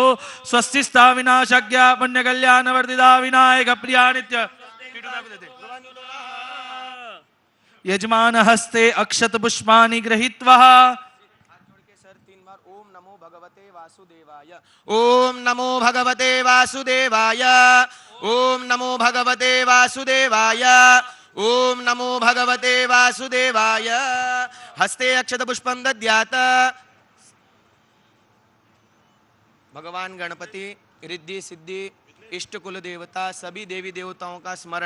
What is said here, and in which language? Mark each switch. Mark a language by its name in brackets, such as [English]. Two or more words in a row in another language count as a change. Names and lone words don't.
[Sanskrit] స్వస్తి స్థా వినాశజ్ఞ పుణ్యకళ్యాణవర్ధిత వినాయక ప్రియా నిత్య. యజమాన హస్తే అక్షత పుష్పాని గృహీత్వా ఓం నమో భగవతే వాసుదేవాయ, ఓం నమో భగవతే వాసుదేవాయ, ఓం నమో భగవతే వాసుదేవాయ. हस्ते अक्षत पुष्पम दद्यात. [Hindi] भगवान गणपति, रिद्धि सिद्धि, इष्ट कुल देवता, सभी देवी देवताओं का स्मरण.